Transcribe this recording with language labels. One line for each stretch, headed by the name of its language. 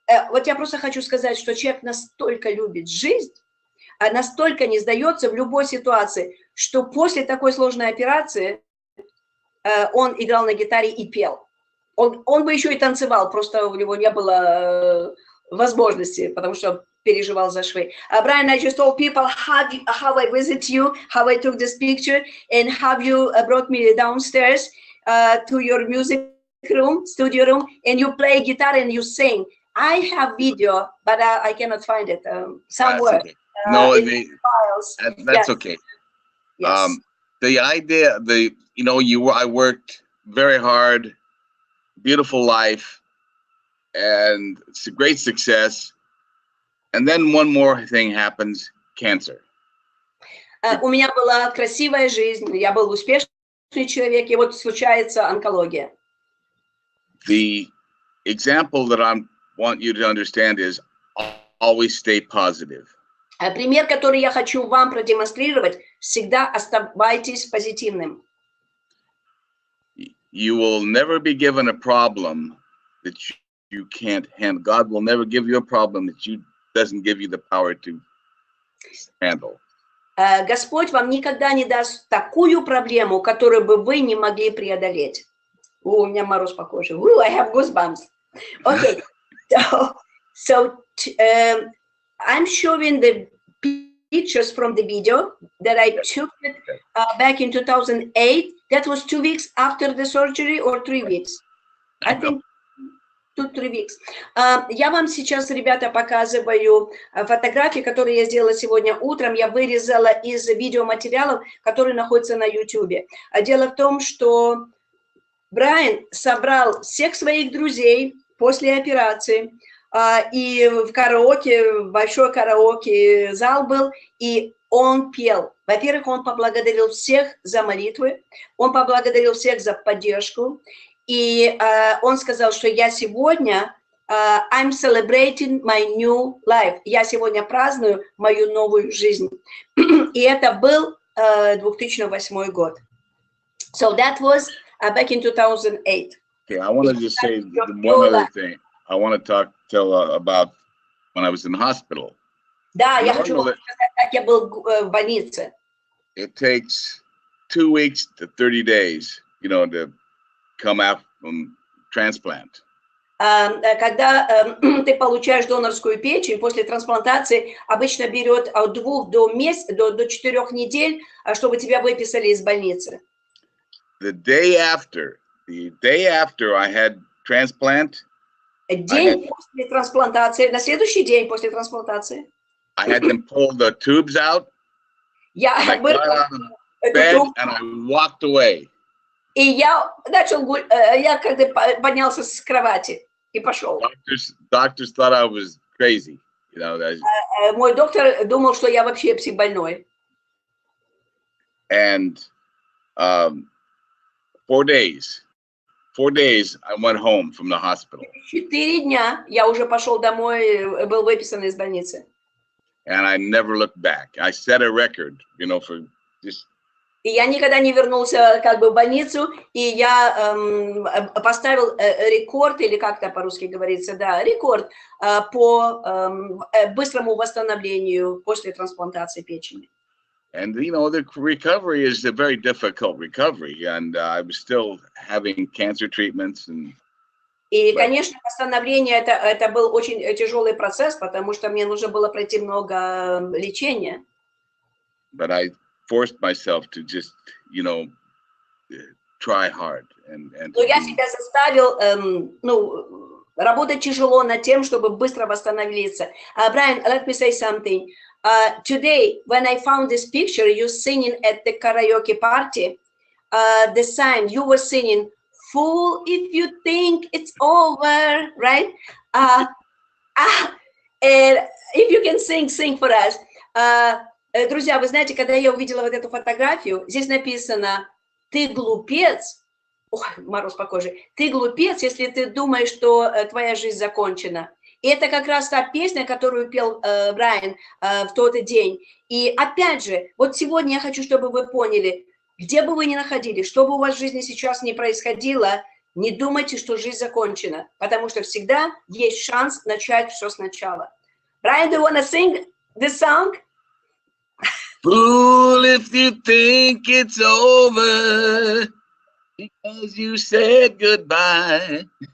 Russian: Вот я просто хочу сказать, что человек настолько любит жизнь, настолько не сдается в любой ситуации, что после такой сложной операции он играл на гитаре и пел. Он бы еще и танцевал, просто у него не было возможности, потому что переживал за швы.
English: Brian, I just told people how I visit you, how I took this picture, and how you brought me downstairs to your music room, studio room, and you play guitar and you sing. I have video, but I cannot find it somewhere. Okay. No, that's yes. okay. Yes. The idea, I worked very hard, beautiful life, and it's a great success. And then one more thing happens, cancer.
Russian: У меня была красивая жизнь, я был успешный человек, и вот случается онкология.
English: The example that I want you to understand is always stay positive.
Russian: Пример, который я хочу вам продемонстрировать, всегда оставайтесь позитивным.
English: You will never be given a problem that you can't handle. God will never give you a problem that doesn't give you the power to handle.
Russian: Господь вам никогда не даст такую проблему, которую бы вы не могли преодолеть. У меня мороз по коже.
English: I have goosebumps. Okay, so I'm showing the pictures from the video that I took it, back in 2008. That was 2 weeks after the surgery or 3 weeks. I think 2-3 weeks.
Russian: Я вам сейчас, ребята, показываю фотографии, которые я сделала сегодня утром. Я вырезала из видеоматериалов, которые находятся на YouTube. Дело в том, что Брайан собрал всех своих друзей после операции, и в караоке, большой караоке зал был, и он пел. Во-первых, он поблагодарил всех за молитвы, он поблагодарил всех за поддержку, и он сказал, что я сегодня,
English: I'm celebrating my new life.
Russian: Я сегодня праздную мою новую жизнь. И это был 2008 год.
English: So that was back in 2008. Okay, I want to just say one other thing. I want to tell about when I was in the hospital.
Russian: Да, я хочу вам сказать, как я был в больнице.
English: It takes 2 weeks to 30 days, to come out from transplant.
Russian: Когда ты получаешь донорскую печень, после трансплантации обычно берет от 2 до 4 недель, чтобы тебя выписали из больницы.
English: the day after I had transplant,
Russian: День после трансплантации, на следующий день после трансплантации,
English: I had them pull the tubes out, and I
Russian: я
English: got out of the bed and I walked away.
Russian: И я я как-то поднялся с кровати и пошел.
English: Doctors thought I was crazy, you know.
Russian: Мой доктор думал, что я вообще психбольной.
English: And 4 days I went home from the hospital.
Russian: 4 дня я уже пошел домой, был выписан из больницы.
English: And I never looked back. I set a record, you know, for just.
Russian: И я никогда не вернулся как бы в больницу, и я поставил рекорд, или как это по-русски говорится, да, рекорд по быстрому восстановлению после трансплантации печени.
English: And, you know, the recovery is a very difficult recovery, and I was still having cancer treatments.
Russian: И, конечно, восстановление это был очень тяжелый процесс, потому что мне нужно было пройти много лечения.
English: But I forced myself to just, you know, try hard and.
Russian: Но я себя заставил, работать тяжело над тем, чтобы быстро восстановиться.
English: Brian, let me say something. Today, when I found this picture, you singing at the karaoke party, the sign you were singing, "Fool, if you think it's over," right? And if you can sing for us.
Russian: Друзья, вы знаете, когда я увидела вот эту фотографию, здесь написано: "Ты глупец". Ой, мороз по коже. Ты глупец, если ты думаешь, что твоя жизнь закончена. И это как раз та песня, которую пел Брайан в тот день. И опять же, вот сегодня я хочу, чтобы вы поняли, где бы вы ни находились, что бы у вас в жизни сейчас ни происходило, не думайте, что жизнь закончена, потому что всегда есть шанс начать все сначала.
English: Brian, do you want to sing this song? Fool, if you think it's over because you said goodbye.